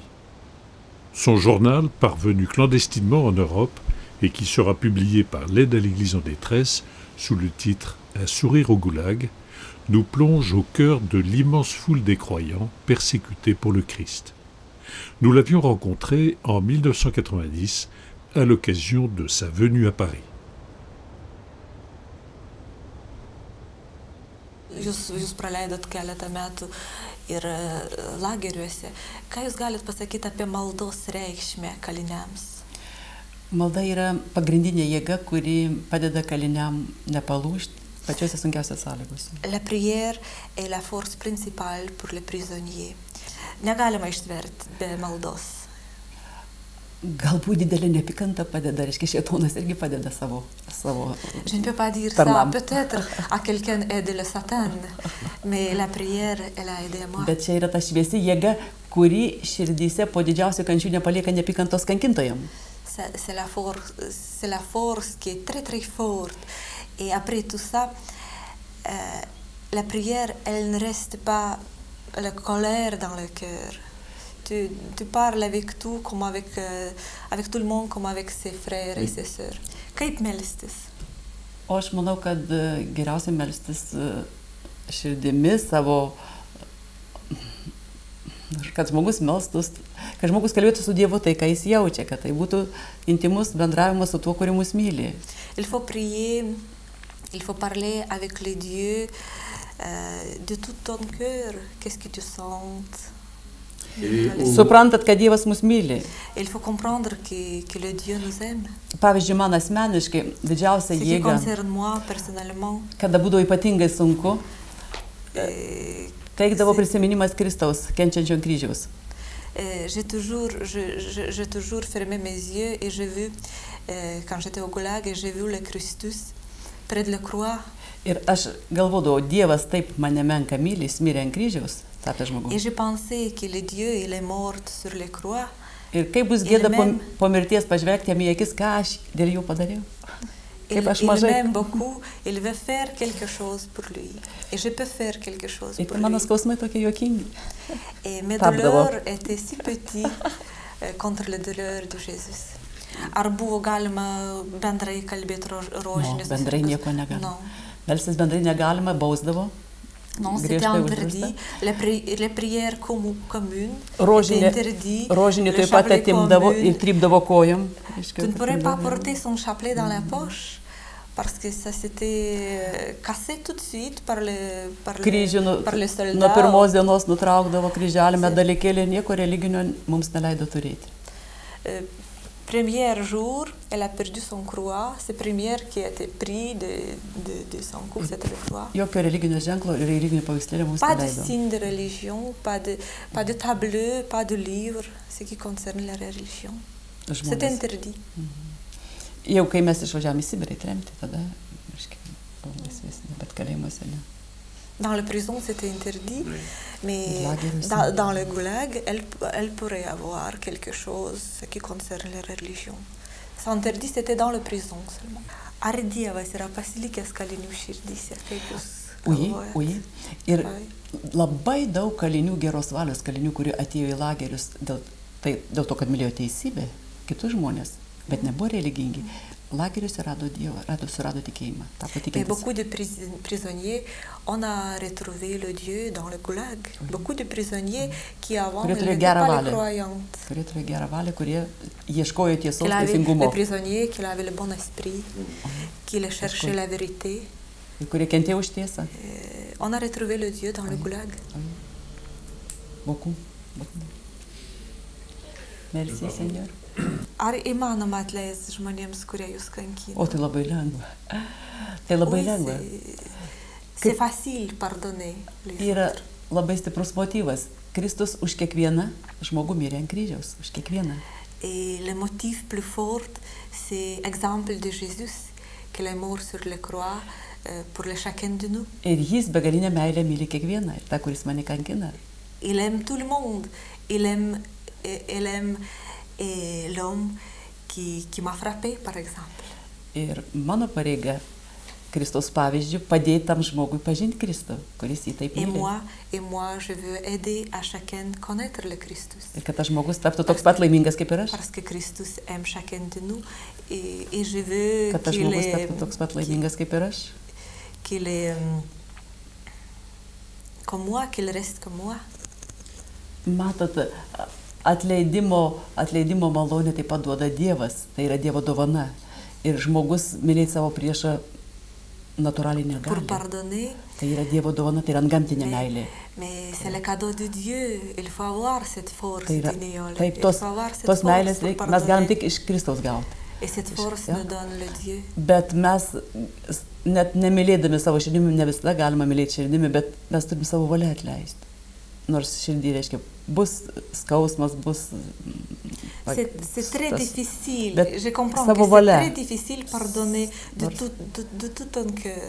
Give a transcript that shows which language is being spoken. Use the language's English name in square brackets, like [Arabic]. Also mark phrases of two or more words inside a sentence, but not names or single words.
[French] Son journal, parvenu clandestinement en Europe et qui sera publié par l'Aide à l'Église en détresse sous le titre « Un sourire au goulag », nous plonge au cœur de l'immense foule des croyants persécutés pour le Christ. Nous l'avions rencontré en 1990 à l'occasion de sa venue à Paris. [Lithuanian] Jūs praleidot keletą metų ir lageriuose. Ką jūs galit pasakyti apie maldos reikšmę kaliniams? Malda yra pagrindinė jėga, kuri padeda kaliniam nepalūžti pačiose sunkiausiose sąlygose. [French] La prière est la force principale pour les prisonniers. [Lithuanian] Negalima ištverti be maldos. Galbūt didelė neapykanta padeda, reiškia, šėtonas irgi padeda savo [French] Je ne peux pas dire ça. Peut-être à quelqu'un aide le Satan, mais la prière, elle a aidé moi. [Lithuanian] Bet čia yra ta šviesi jėga, kuri širdyse po didžiausių kančių nepalieka neapykantos kankintojam. [French] C'est la force qui est très très forte. Et après tout ça, la prière, elle ne reste pas la colère dans le cœur. Tu parles avec tout, comme avec tout le monde, comme avec ses frères et ses sœurs. [Lithuanian] Kaip melstis? O aš manau, kad geriausia melstis širdimi savo, kad žmogus melstus, kad žmogus kalbėtų su Dievu tai, ką jis jaučia, kad tai būtų intimus bendravimas su tuo, kuri mus myli. [French] Il faut prier, il faut parler avec les dieux de tout ton cœur. Qu'est-ce que tu sens? [Lithuanian] Suprantat, kad Dievas mus myli. [French] Il faut comprendre que le Dieu nous aime. [Lithuanian] Pavyzdžiui, man asmeniškai didžiausia jėga, kada būdavo ypatingai sunku, teikdavo prisiminimas Kristaus kenčiančio kryžiaus. [French] J'ai toujours fermé mes yeux et j'ai vu, quand j'étais au goulag, et j'ai vu le Christus près de la croix. [Lithuanian] Ir aš galvodavau, Dievas taip mane menka myli, jis mirė ant kryžiaus, tapęs žmogus. [French] Et j'ai pensé que le Dieu, il est mort sur la croix. [Lithuanian] Ir kaip bus gėda po mirties pažvelgti jam į akis, ką aš dėl jų padariau. Kaip aš mažai. [French] Il m'aime beaucoup, il veut faire quelque chose pour lui. Et je peux faire quelque chose pour lui. [Lithuanian] Ir mano skausmai tokie juokingi. [French] Et mes douleurs étaient si petites contre les douleurs de Jésus. [Lithuanian] Ar buvo galima bendrai kalbėti rožinės? Bendrai nieko negalima. Melstis bendrai negalima, bausdavo. [French] Non, c'était interdit. Les prières communes étaient interdites. [Lithuanian] Rožinį taip pat atimdavo ir trypdavo kojom. [French] Tu ne pourrais pas porter son chapelet dans la poche parce que ça s'était cassé tout de suite par les soldats. [Lithuanian] Nuo pirmos dienos nutraukdavo kryželį, medalikėlį, nieko religinio mums neleido turėti. [French] Premier jour, elle a perdu son croix. C'est première qui a été pris de son cou, c'était le croix. Jokio religinio ženklo ir religinio paveikslėlio mums neleido. Pas de signe de religion, pas de tableau, pas de livre, ce qui concerne la religion. C'était interdit. [Lithuanian] Jau kai mes išvažiavome į Sibirą tremti, tada, buvo laisvesnė, bet kalėjimuose ne. [French] Dans la prison, c'était interdit, mais dans le goulag, elle pourrait avoir quelque chose qui concerne la religion. C'est interdit, c'était dans la prison seulement. [Lithuanian] Ar Dievas yra pasilikęs kalinių širdyse, kaip jūs galvojate? [French] Oui. [Lithuanian] Ir labai daug kalinių, geros valios kalinių, kurie atėjo į lagerius dėl to, kad mylėjo teisybę, kitus žmonės, bet nebuvo religingi. Lageriuose rado Dievą, surado tikėjimą. [French] Et beaucoup de prisonniers, on a retrouvé le Dieu dans le goulag. Beaucoup de prisonniers qui avant n'étaient pas les croyants. [Lithuanian] Kurie turėjo gerą valią, kurie ieškojo tiesos teisingumo. [French] Les prisonniers qui avaient le bon esprit, qui cherchaient la vérité. [Lithuanian] Kurie kentėjo už tiesą. [French] On a retrouvé le Dieu dans le goulag. Beaucoup. Merci, Seigneur. [Lithuanian] Ar įmanoma atleisti žmonėms, kurie jūs kankina? O tai labai lengva. Tai labai lengva. [French] C'est facile pardonner les autres. [Lithuanian] Yra labai stiprus motyvas. Kristus už kiekvieną žmogų mirė ant kryžiaus. Už kiekvieną. [French] Et le motif plus fort, c'est l'exemple de Jésus, qu'il est mort sur la croix pour le chacun de nous. [Lithuanian] Ir jis begalinę meilę myli kiekvieną. Ir tą, kuris mane kankina. [French] Il aime tout le monde. Il aime l'homme qui m'a frappé, par exemple. [Lithuanian] Ir mano pareiga Kristaus pavyzdžių padėti tam žmogui pažinti Kristų, kuris jį taip myli. [French] Et moi, je veux aider à chacun connaître le Christus. [Lithuanian] Ir kad tas žmogus taptų toks pat laimingas kaip ir aš. [French] Parce que Christus aime chacun de nous et je veux [Lithuanian] kad tas žmogus taptų toks pat laimingas kaip ir aš. [French] Qu'il est comme moi, qu'il reste comme moi. [Lithuanian] Matot, atleidimo malonę taip pat duoda Dievas, tai yra Dievo dovana. Ir žmogus mylėti savo priešą natūraliai negali. [French] Pour pardonner. [Lithuanian] Tai yra Dievo dovana, tai yra antgamtinė meilė. [French] Mais c'est le cadeau de Dieu. Il faut avoir cette force d'union. [Lithuanian] Taip, tos meilės mes galim tik iš Kristaus gauti. [French] Et cette force nous donne le Dieu. [Lithuanian] Bet mes net nemylėdami savo širdimi, ne visada galima mylėti širdimi, bet mes turim savo valią atleisti. Nors širdį reiškia, bus skausmas, bus... [French] C'est très difficile. Je comprends que c'est très difficile pardonner de tout ton cœur.